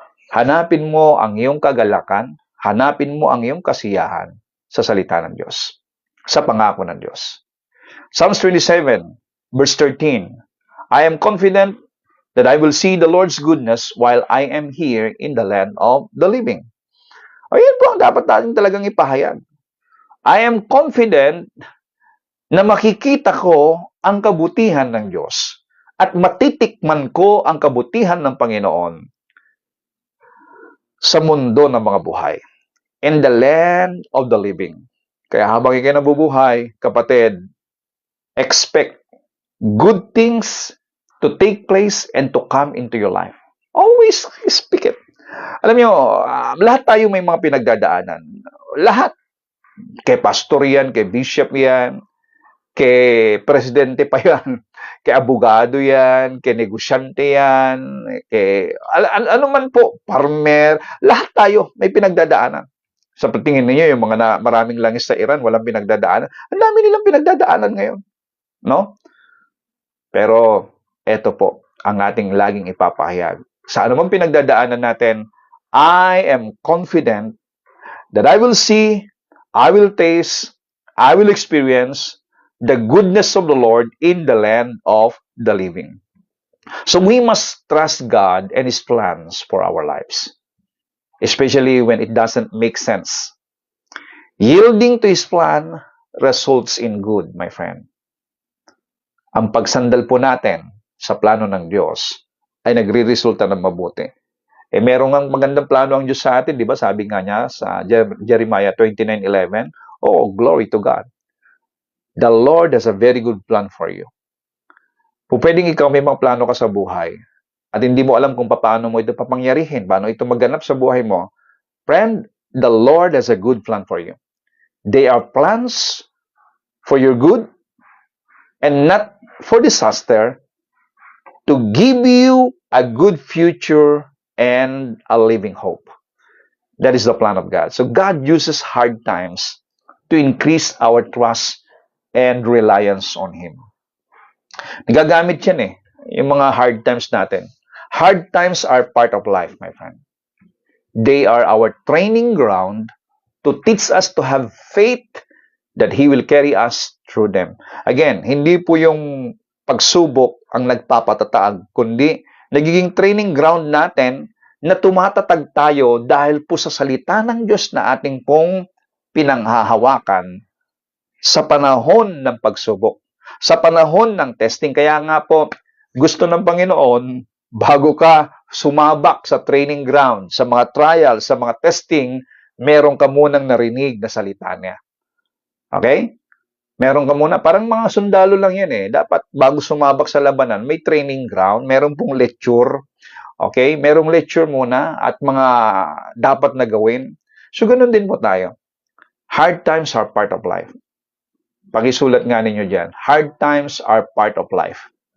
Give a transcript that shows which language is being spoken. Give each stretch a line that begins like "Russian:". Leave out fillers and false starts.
Filipino: Hanapin mo ang iyong kagalakan, hanapin mo ang iyong kasiyahan sa salita ng Diyos, sa pangako ng Diyos.
English: Psalms 27, verse 13, I am confident that I will see the Lord's goodness while I am here in the land of the living.
Filipino: Ayan po ang dapat natin talagang ipahayag.
English: I am confident
Filipino: na makikita ko ang kabutihan ng Diyos at matitikman ko ang kabutihan ng Panginoon sa mundo ng mga buhay,
English: in the land of the living.
Filipino: Kaya habang ikay nabubuhay, kapatid,
English: expect good things to take place and to come into your life. Always speak it.
Filipino: Alam niyo, lahat tayo may mga pinagdadaanan. Lahat. Kay pastor yan, kay bishop yan, kay presidente pa yan, kay abogado yan, kay negosyante yan, kay ano man po, farmer, lahat tayo may pinagdadaanan. Sa tingin niyo yung mga maraming langis sa Iran, walang pinagdadaanan. Ang dami nilang pinagdadaanan ngayon. No? Pero eto po ang ating laging ipapahayag. Sa anumang pinagdadaanan natin,
English: I am confident that I will see, I will taste, I will experience the goodness of the Lord in the land of the living. So we must trust God and His plans for our lives, especially when it doesn't make sense. Yielding to His plan results in good, my friend.
Filipino: Ang pagsandal po natin sa plano ng Diyos ay nagre-resulta ng mabuti. Merong ang magandang plano ang Diyos sa atin, di ba? Sabi nga niya sa Jeremiah 29:11,
English: oh, glory to God. The Lord has a very good plan for you.
Filipino: Kung pwedeng ikaw may mga plano ka sa buhay at hindi mo alam kung paano mo ito papangyarihin, paano ito maganap sa buhay mo,
English: friend, the Lord has a good plan for you. They are plans for your good and not for disaster, to give you a good future and a living hope. That is the plan of God. So God uses hard times to increase our trust and reliance on Him.
Filipino: Nagagamit yan yung mga hard times natin.
English: Hard times are part of life, my friend. They are our training ground to teach us to have faith that He will carry us through them.
Filipino: Again, hindi po yung pagsubok ang nagpapatatag, kundi nagiging training ground natin na tumatatag tayo dahil po sa salita ng Diyos na ating pong pinanghahawakan sa panahon ng pagsubok, sa panahon ng testing. Kaya nga po, gusto ng Panginoon, bago ka sumabak sa training ground, sa mga trial, sa mga testing, meron ka munang narinig na salita niya.
English: Okay?
Filipino: Meron ka muna, parang mga sundalo lang yan Dapat bago sumabak sa labanan, may training ground, meron pong lecture.
English: Okay?
Filipino: Merong lecture muna at mga dapat na gawin. So, ganun din po tayo.
English: Hard times are part of life.
Filipino: Pakisulat nga ninyo dyan.
English: Hard times are part of life.